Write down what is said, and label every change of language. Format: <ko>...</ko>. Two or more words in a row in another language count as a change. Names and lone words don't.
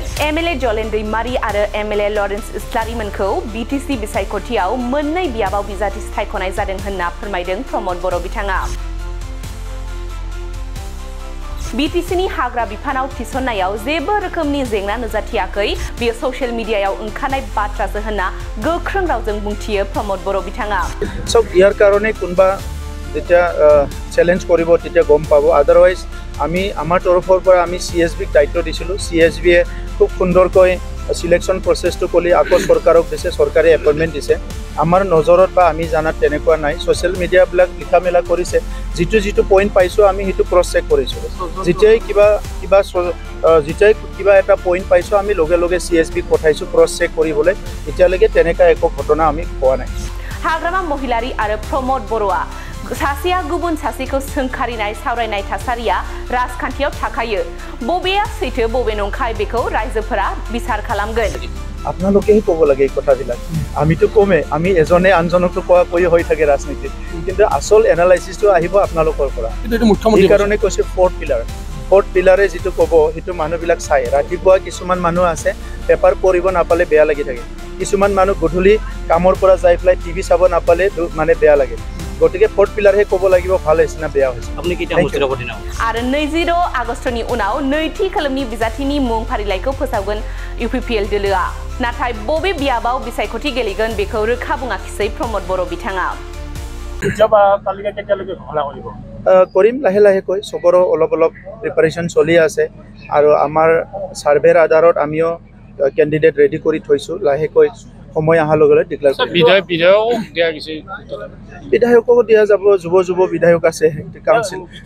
<brx>एमएलए जलेन दैमारी आरो एमएलए लरेन्स इस्लारिमोनखौ बीटीसी बिसायख'थियाव मोननै बियाबाव बिजाथि सायख'नाय जादों होनना फोरमायदों प्रमद बर' बिथाङा। बीटीसीनि हाग्रा बिफानाव थिसननायाव जेबो रोखोमनि जेंना नुजाथियाखै, बेयो</brx> <en>social mediaयाव</en> <brx>ओंखारनाय बाथ्रासो होनना गोख्रों रावजों बुंथियो प्रमद बर' बिथाङा।</brx> <as>सब ইয়াৰ কাৰণে কোনবা যেতিয়া চ্যালেঞ্জ কৰিব তেতিয়া গম পাব। আদারওয়াইজ আমি আমাৰ তৰফৰ পৰা আমি সিএসবিক দায়িত্ব দিছিলো। সিএসবিয়ে খুব সুন্দৰকৈ</as> <en>selection processটো</en> <as>কৰি আকৌ চৰকাৰক দিছে, চৰকাৰে এপইন্টমেন্ট দিছে। আমাৰ নজৰত বা আমি জানাত তেনেকুৱা নাই।</as> <en>social mediaবিলাক</en> <as>লিখা মেলা কৰিছে, যিটো পইণ্ট পাইছো আমি সেইটো</as> <en>cross check</en> <as>কৰিছো। যেতিয়াই কিবা এটা পইণ্ট পাইছো আমি লগে লগে সিএসবিক পঠাইছো</as> <en>cross check</en> <as>কৰিবলৈ। এতিয়ালৈকে তেনেকা একো ঘটনা আমি পোৱা নাই।</as> <brx>हाग्रामा महिलारी आरो प्रमद बर'आ सासेया गुबुन सासेखौ सोंखारिनाय सावरायनाय थासारिया राजखान्थियाव थाखायो। बबेया सैथो बबे नंखाय बेखौ रायजोफोरा बिसार खालामगोन।</brx> <as>আপোনালোকেই ক'ব লাগে এই কথাবিলাক। আমিতো কমে, আমি এজনে আনজনকতো কৈ হৈ থাকে ৰাজনীতিত, কিন্তু আসল এনালাইচিছটো আহিব আপোনালোকৰ পৰা। এই কাৰণে কৈছে</as> <en>fourth pillarে</en> <as>যিটো ক'ব সেইটো মানুহবিলাক চাই। ৰাতিপুৱা কিছুমান মানুহ আছে পেপাৰ পঢ়িব নাপালে বেয়া লাগি থাকে, কিছুমান মানুহ গধূলি কামৰ পৰা যাই পেলাই টিভি চাব নাপালে মানে বেয়া লাগে। গতিকে</as> <en>fourth pillarহে</en> <as>ক'ব লাগিব ভাল হৈছে না বেয়া হৈছে।</as> <brx>आरो 26 आगस्टनि उनाव नैथि खोलोबनि बिजाथिनि मुं फारिलाइखौ फोसावगोन इउपिपिएल दोलोआ। नाथाय बबे बियाबाव बिसायख'थि गेलेगोन बेखौ रोखा बुङाखिसै प्रमद बर' बिथाङा।</brx> <as>কৰিম লাহে লাহেকৈ, চবৰো অলপ প্ৰিপাৰেশ্যন চলি আছে আৰু আমাৰ ছাৰ্ভেৰ আধাৰত আমিও</as> <en>candidate ready</en> <as>কৰি থৈছোঁ। লাহেকৈ সময় অহাৰ লগে লগে ডিক্লেয়াৰ কৰিম। বিধায়ককো দিয়া যাব, যুৱ বিধায়ক আছে কাউন্সিল।</as>